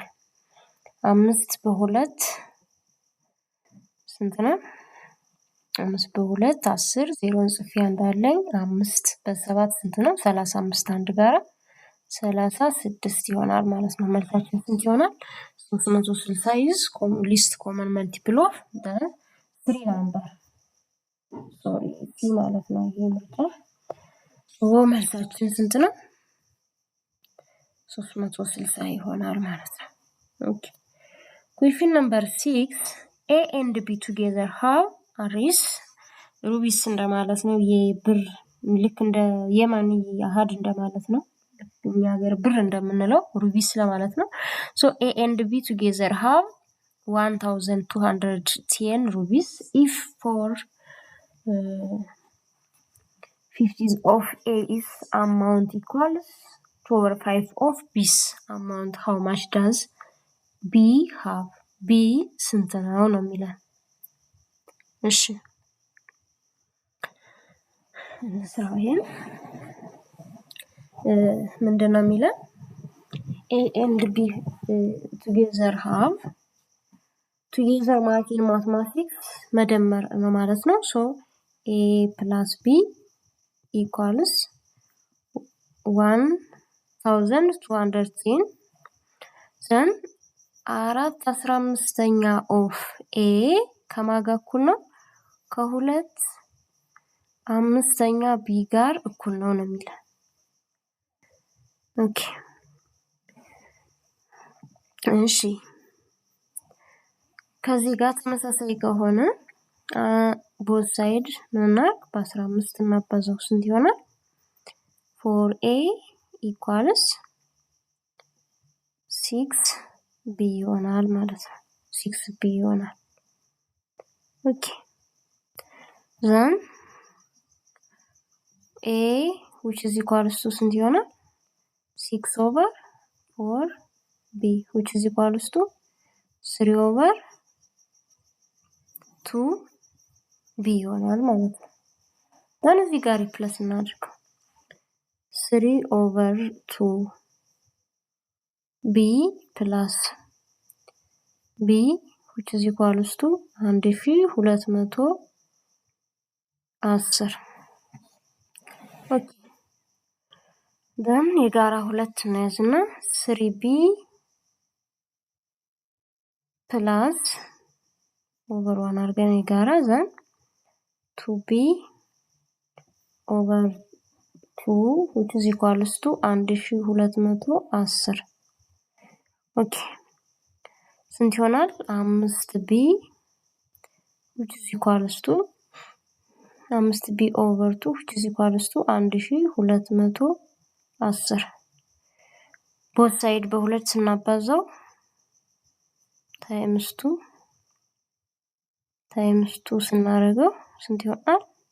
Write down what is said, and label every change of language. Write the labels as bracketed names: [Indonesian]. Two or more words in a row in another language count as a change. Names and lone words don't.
[Amharic] 5 በ2 ስንት ነው? 5 በ2 10 0 ጽፌ እንዳለኝ 5 በ7 ስንት ነው? 35 አንድ ጋራ 36 ይሆናል ማለት ነው። መልሳችን ስንት ይሆናል? 360 [English] is least common multiple of the 3 number [Amharic] ሶሪ ሲ ማለት ነው። ይሄ ምርጫ መልሳችን ስንት ነው? 360 ይሆናል ማለት ነው። ኦኬ [English] question number 6 A and B together have [Amharic] አሪስ ሩቢስ እንደማለት ነው። የብር ልክ እንደ የማኒ አሃድ እንደማለት ነው። እኛ ሀገር ብር እንደምንለው ሩቢስ ለማለት ነው። [English] so A and B together have 1210 rupees if for 50 of A's amount equals 2/5 of B's amount how much does B have? [Amharic] B ስንት ነው ነው የሚለን። እሺ እንስራው ምንድነው የሚለን? [English] A and B together have together [Amharic] ማለት ማትማቲክስ መደመር ነው ማለት ነው። [English] so A plus B equals 1210 then 4/15 of A [Amharic] ከማጋ እኩል ነው? ከ2 5ኛ B ጋር እኩል ነው ነው የሚለው። ኦኬ እሺ ከዚህ ጋር ተመሳሳይ ከሆነ [English] both side [Amharic] እና በ15 እናባዛው ስንት ይሆናል? 4A equals 6B ይሆናል ማለት ነው። 6B ይሆናል። ኦኬ [English] then A which is equals to [Amharic] ስንት ይሆናል? 6/4B [English] which is equals to [Amharic] 3/2B ይሆናል ማለት ነው። then እዚህ ጋር ሪፕሌስ እናድርገው [English] 3/2B plus B which is equals to 1210 ኦኬ then [Amharic] የጋራ ሁለት እናያዝና [English] 3B plus over 1 [Amharic] አድርገን የጋራ [English] then 2B over 2 which is equals to 1210 [Amharic] ኦኬ ስንት ይሆናል? [English] 5B which is equals to 5B over 2 which is equals to 1210 both side [Amharic] በሁለት ስናባዛው [English] times 2 [Amharic] ስናደርገው ስንት ይሆናል?